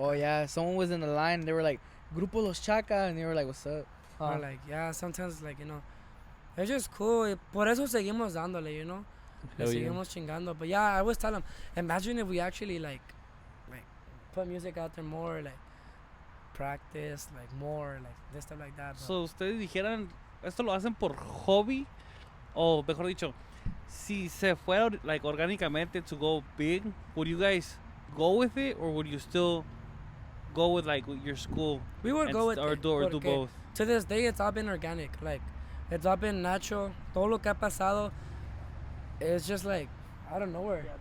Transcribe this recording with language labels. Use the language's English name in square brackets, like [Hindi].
[English] Oh yeah, someone was in the line. They were like, "Grupo Los Chaka," and they were like, "What's up?" Or like, yeah, sometimes like, you know, it's just cool. [Spanish] Por eso seguimos dándole, [English] you know. [Spanish] Le [English] Hell yeah. [Spanish] seguimos chingando. [English] But yeah, I always tell them, imagine if we actually like put music out there more, like practice, like more, like this stuff like that. But [Spanish] So, ustedes dijeran, ¿esto lo hacen por hobby? O mejor dicho, si se fuera [English] like orgánicamente to go big, would you guys go with it, or would you still go with like with your school we would and go with or it. do [Spanish] porque [English] both? to this day, it's all been organic. Like, it's all been natural. [Spanish] Todo lo que ha pasado, [English] it's just like, I don't know where.